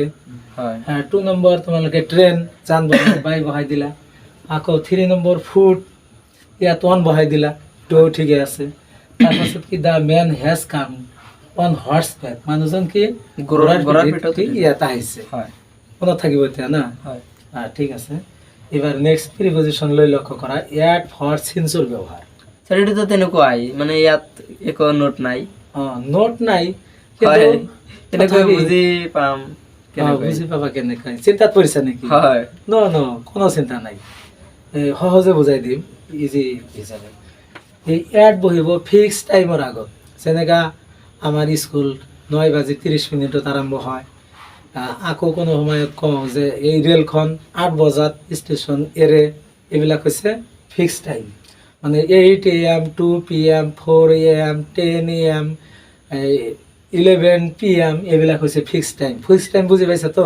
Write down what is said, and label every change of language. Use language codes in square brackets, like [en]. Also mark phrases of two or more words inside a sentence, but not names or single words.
[as] 2 নম্বৰ তোমালোকে ট্ৰেইন, যান বাহন, বাই বহাই দিলা। আকৌ 3 নম্বৰ ফুট, ইয়াত অন বহাই দিলা, তো ঠিকে আছে। তাৰপাছত কি? [en] The man has come on horse back, [as] মানুহজন কি ঘোঁৰাৰ পিঠিত ইয়াত আহিছে। মনত থাকিব এতিয়া না? ঠিক আছে। এবার [en] next preposition [as] লৈ লক্ষ্য কৰা [en] at for since [as] ব্যৱহাৰ স্যার এটা তো তেনেকুৱাই মানে ইয়াত একো নোট নাই নোট নাই হয় কিন্তু তেনেকৈ বুজি পাম বুজি পাবা কেনেকৈ চিন্তাত পৰিছা নেকি হয় ন কোনো চিন্তা নাই সহজে বুজাই দিম ইজি হিচাপে এই এট বহিব [en] fix time [as] আগত যেনেকা আমাৰ স্কুল 9:30 আৰম্ভ হয় আকৌ কোনো সময়ত কওঁ যে এই ৰেলখন 8 বজাত ষ্টেচন এৰে এইবিলাক হৈছে [en] fix time [as] মানে 8 AM 2 PM 4 AM 10 AM 11 PM এইবিলাক হৈছে [en] fix time [as] বুজি পাইছা তো